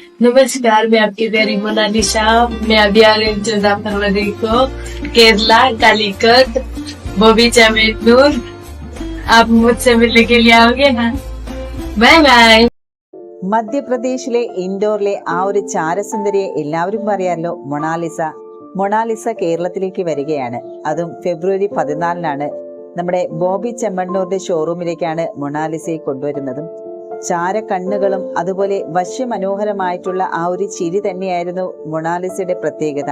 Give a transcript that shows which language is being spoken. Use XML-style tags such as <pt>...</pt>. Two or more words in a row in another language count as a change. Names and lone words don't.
<hi>नमस्कार, मैं आपकी प्यारी मोनालिसा। मैं अभी आ रही हूँ 14 फरवरी को केरला कालीकट बॉबी चमेटनूर। आप मुझसे मिलने के लिए आओगे ना? बाय बाय।</hi> <ml>മധ്യപ്രദേശിലെ ഇൻഡോറിലെ ആ ഒരു ചാരസുന്ദരിയെ എല്ലാവരും അറിയാമല്ലോ, മൊണാലിസ. മൊണാലിസ കേരളത്തിലേക്ക് വരികയാണ്. അതും ഫെബ്രുവരി 14-നാണ്. നമ്മുടെ ബോബി ചെമ്മണ്ണൂരിന്റെ ഷോറൂമിലേക്കാണ് മൊണാലിസയെ കൊണ്ടുവരുന്നതും. ചാര കണ്ണുകളും അതുപോലെ വശ്യമനോഹരമായിട്ടുള്ള ആ ഒരു ചിരി തന്നെയായിരുന്നു മൊണാലിസയുടെ പ്രത്യേകത.</ml>